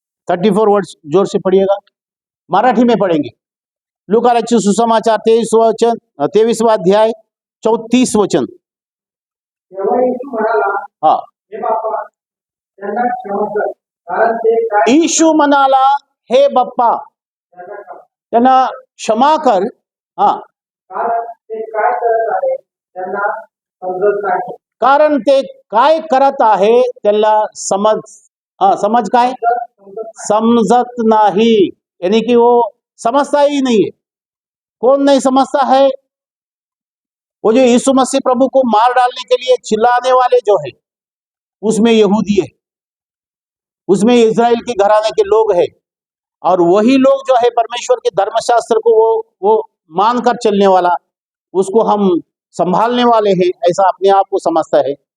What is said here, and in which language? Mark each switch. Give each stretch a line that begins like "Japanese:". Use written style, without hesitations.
Hindi: Thirty 34 words जोर से पढ़िएगा। मराठी में पढ़ेंगे। लूका रचित सुसमाचार 23वां अध्याय 34 वचन।
Marathi: तेव्हा येशू म्हणाला, हा, हे बाप्पा, त्यांना क्षमा कर, कारण ते काय यीशु म्हणाला, हे बाप्पा, त्यांना क्षमा- त्यांना क्षमा कर, हा, कारण ते काय करत आहे त्यांना समजत नाही. कारण ते काय करत आहे त्याला समज काय? समजत नाही,
Hindi: यानी कि वो समझता ही नहीं है। कौन नहीं समझता है? वो जो यीशु मसीह प्रभु को मार डालने के लिए चिल्लाने वाले जो है, उसमें यहूदी है, उसमें इज़राइल के घराने के लोग हैं, और वही लोग जो है परमेश्वर के धर्मशास्त्र को वो मानकर चलने वाला, उसको हम संभालने वाले हैं, ऐसा अपने आप को समझता है।